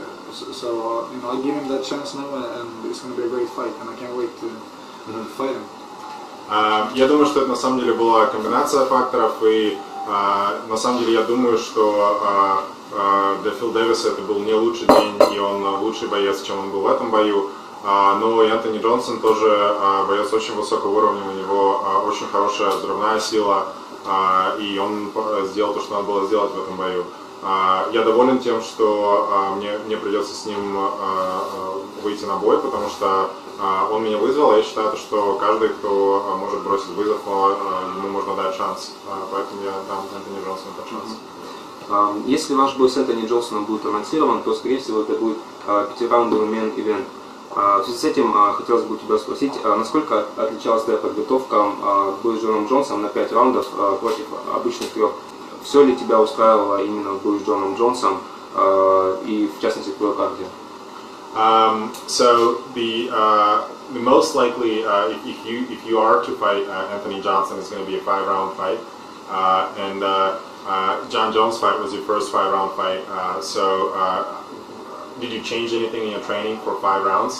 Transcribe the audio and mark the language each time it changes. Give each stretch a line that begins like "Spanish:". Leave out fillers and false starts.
English: So I give him that chance now, and it's going to be a great fight, and I can't wait to fight him.
Russian: Я думаю, что это на самом деле была комбинация факторов, и на самом деле я думаю, что для Фил Дэвиса это был не лучший день, и он лучший боец, чем он был в этом бою. Но и Энтони Джонсон тоже боец очень высокого уровня, у него очень хорошая взрывная сила, и он сделал то, что надо было сделать в этом бою. Я доволен тем, что мне придется с ним выйти на бой, потому что он меня вызвал, и я считаю, что каждый, кто может бросить вызов, ему можно дать шанс. Поэтому я дам Энтони Джонсону этот шанс. Если ваш бой с Энтони Джонсоном будет анонсирован, то, скорее всего, это будет 5-раундовый мейн-ивент. В связи с этим хотелось бы у тебя спросить, насколько отличалась твоя подготовка к бою с Джоном Джонсом на 5 раундов против обычных 3? Все ли тебя устраивало именно в бою с Джоном Джонсом и, в частности, твое кардио?
English: So the most likely, if you are to fight Anthony Johnson, it's going to be a 5-round fight, and John Jones' fight was your first 5-round fight. So did you change anything in your training for 5 rounds?